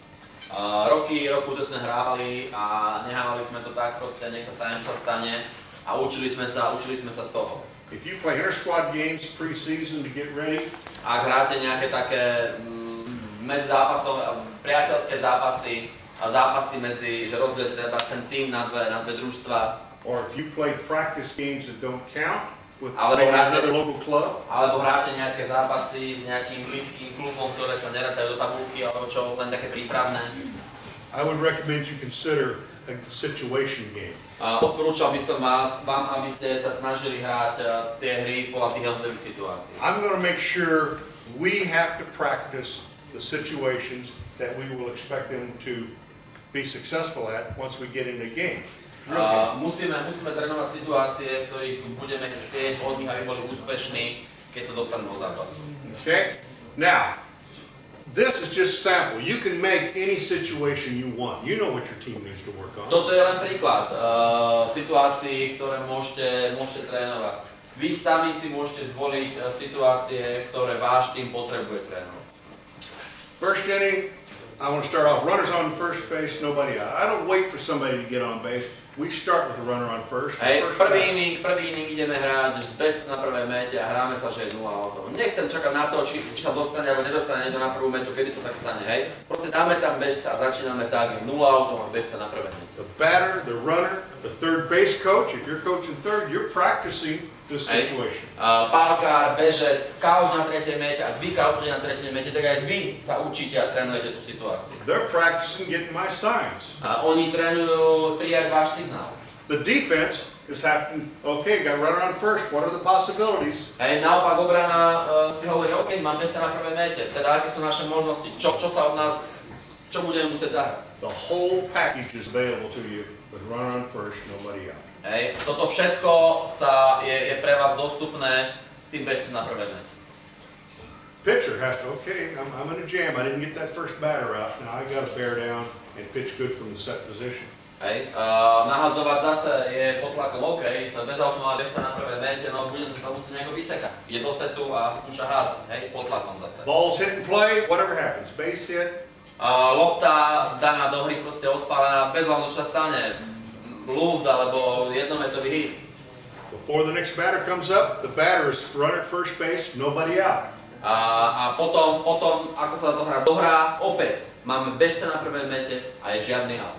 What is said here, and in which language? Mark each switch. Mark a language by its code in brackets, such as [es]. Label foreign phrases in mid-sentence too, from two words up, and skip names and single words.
[sk] Roky sme hrávali a nehávali sme to tak proste, nech sa stane, čo sa stane a učili sme sa z toho. [en] If you play inter-squad games pre-season to get ready, [sk] Ak hráte nejaké také medzizápasové, priateľské zápasy a zápasy medzi, že rozdielite teda ten tým na dve družstva, [en] or if you play practice games that don't count with [sk] Alebo [en] maybe [sk] hráte- [en] another local club, [sk] alebo hráte nejaké zápasy s nejakým blízkym klubom, ktoré sa nerátajú do tabulky alebo čo, len také prípravné. [en] I would recommend you consider a situation game. [sk] Odporúčal by som vám, aby ste sa snažili hrať tie hry podľa tých jednotlivých situácií. [en] I'm going to make sure we have to practice the situations that we will expect them to be successful at once we get into games. [sk] Musíme trénovať situácie, v ktorých budeme chcieť od nich, aby boli úspešní, keď sa dostanú do zápasu. [en] Okay? Now, this is just sample. You can make any situation you want. You know what your team needs to work on. [sk] Toto je len príklad situácií, ktoré môžete trénovať. Vy sami si môžete zvoliť situácie, ktoré váš tým potrebuje trénovať. [en] First inning, I want to start off runners on first base, nobody out. I don't wait for somebody to get on base. We start with the runner on first. [sk] Hej, [en] First [sk] prvý [en] batter. [sk] inning ideme hrať s bežcom na prvej mete a hráme sa, že je 0 autov. Nechcem čakať na to, či sa dostane alebo nedostane niekto na prvú metu, kedy sa tak stane, hej. Proste dáme tam bežca a začíname tak, 0 autov a bežca na prvej mete. [en] The batter, the runner, the third base coach, if you're coaching third, you're practicing this [sk] Hej. [en] situation. [sk] Pálkár, bežec, kauč na tretej mete, ak vy kaučete na tretej mete, tak aj vy sa učíte a trénujete tú situáciu. [en] They're practicing getting my signs. [sk] A oni trénujú prijať váš signál. [en] The defense is having, okay, got runner on first, what are the possibilities? [sk] Hej, naopak obrana si hovorí, OK, mám bežca na prvej mete, teda aké sú naše možnosti, čo sa od nás, čo budeme musieť zahrať. [en] The whole package is available to you with runner on first, nobody out. [sk] Hej, toto všetko je pre vás dostupné s tým bežcom na prvej mete. [en] Pitcher has to, okay, I'm in a jam, I didn't get that first batter out, now I gotta bear down and pitch good from the set position. [sk] Hej, nahadzovať zase je pod tlakom, OK, sme bez automata, bežca na prvej mete, no budem sa musieť nejako vysekať. Ide do setu a skúša hádzať, hej, pod tlakom zase. [en] Ball's hit and play, whatever happens, base hit. [sk] Lopta daná do hry proste odpálená, bez hľadu čo sa stane. Luft alebo jednometový hit. [en] Before the next batter comes up, the batter is run at first base, nobody out. [sk] A potom, ako sa to dohrá, opäť máme bežca na prvej mete a je žiadny out.